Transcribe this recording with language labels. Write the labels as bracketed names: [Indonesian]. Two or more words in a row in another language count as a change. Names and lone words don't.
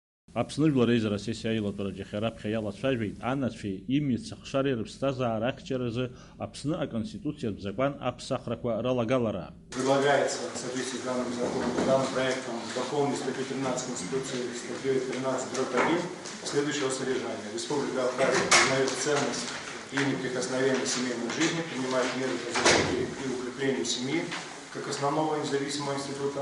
[Abkhazian] Аԥсны Жәлар Ассиативтә Аилатәараҿы раԥхьа иалацәажәеит анацәеи имиц-ахшареи рыԥсҭазаара ахьчаразы Аԥсны Аконституциатә закәан аԥсахрақәа рылагалара. [Russian] Предлагается в соответствии с данным проектом дополнить статью 13 Конституции статьей 13/1 следующего содержания. Республика Абхазия признает ценность и неприкосновенность семейной жизни, принимает меры по защите и укреплению семьи как основного независимого института.